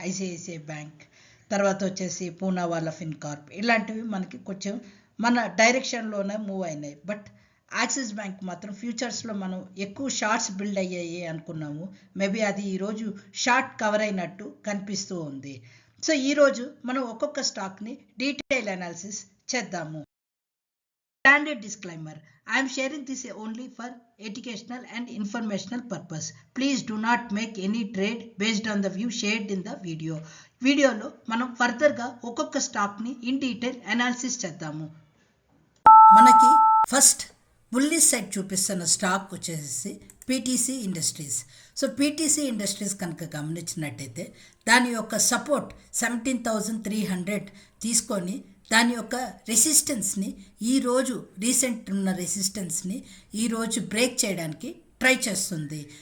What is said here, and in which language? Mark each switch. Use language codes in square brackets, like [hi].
[te] ICICI bank, తర్వాత వచ్చేసి Poonawalla Fincorp, ఇలాంటివి మనకి కొంచెం మన డైరెక్షన్లోనే మూవ్ అయినాయి. బట్ యాక్సిస్ బ్యాంక్ మాత్రం ఫ్యూచర్స్లో మనం ఎక్కువ షార్ట్స్ బిల్డ్ అయ్యాయి అనుకున్నాము. మేబీ అది ఈరోజు షార్ట్ కవర్ అయినట్టు కనిపిస్తూ ఉంది. సో ఈరోజు మనం ఒక్కొక్క స్టాక్ని డీటెయిల్ అనాలిసిస్ చేద్దాము. [en] Standard disclaimer: I am sharing this only for educational and informational purpose. Please do not make any trade based on the view shared in the video. [te] వీడియోలో మనం ఫర్దర్గా ఒక్కొక్క స్టాక్ని ఇన్ డీటెయిల్ అనాలిసిస్ చేద్దాము. మనకి first bullish side చూపిస్తున్న stock వచ్చేసి PTC industries. So PTC industries కనుక గమనించినట్టయితే దాని యొక్క సపోర్ట్ 17,300 తీసుకొని దాని యొక్క రెసిస్టెన్స్ని ఈరోజు రీసెంట్ ఉన్న రెసిస్టెన్స్ని ఈరోజు బ్రేక్ చేయడానికి ట్రై చేస్తుంది.